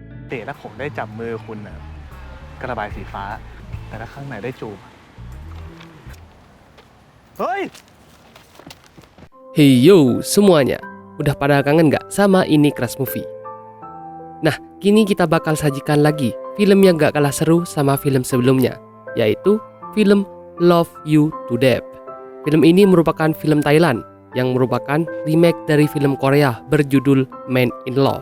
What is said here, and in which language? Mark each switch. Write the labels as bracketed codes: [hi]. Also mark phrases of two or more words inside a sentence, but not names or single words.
[th] เดทแล้วผมได้จับมือคุณน่ะกระบายสีฟ้าแต่ถ้าข้างในได้จูบเฮ้ย [id] Hey yo semuanya, udah pada kangen gak sama ini Crush Movie? Nah, kini kita bakal sajikan lagi film yang gak kalah seru sama film sebelumnya, yaitu film Love You to Death. Film ini merupakan film Thailand yang merupakan remake dari film Korea berjudul Man in Love.